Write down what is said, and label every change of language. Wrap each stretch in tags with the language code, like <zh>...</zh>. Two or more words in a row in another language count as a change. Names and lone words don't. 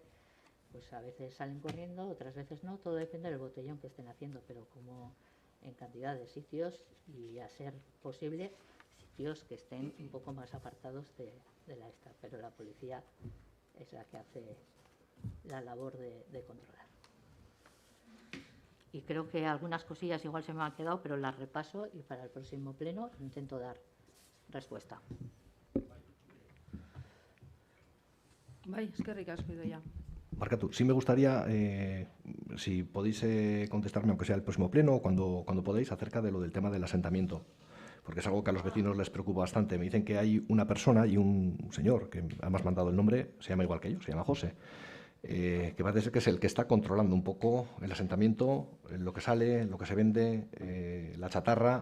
<es>Pues a veces salen corriendo, otras veces no, todo depende del botellón que estén haciendo, pero como en cantidad de sitios y a ser posible sitios que estén un poco más apartados de la esta, pero la policía es la que hace la labor de controlar. Y creo que algunas cosillas igual se me han quedado, pero las repaso y para el próximo pleno intento dar respuesta.</es> <eu>Bai, eskerrik asko Idoia. Barkatu,</eu> <es>sí me gustaría, si podéis contestarme, aunque sea el próximo pleno o cuando podáis, acerca de lo del tema del asentamiento, porque es algo que a los vecinos les preocupa bastante. Me dicen que hay una persona y un señor, que además me han dado el nombre, se llama igual que yo, se llama José, que parece ser que es el que está controlando un poco el asentamiento, lo que sale, lo que se vende, la chatarra.</es>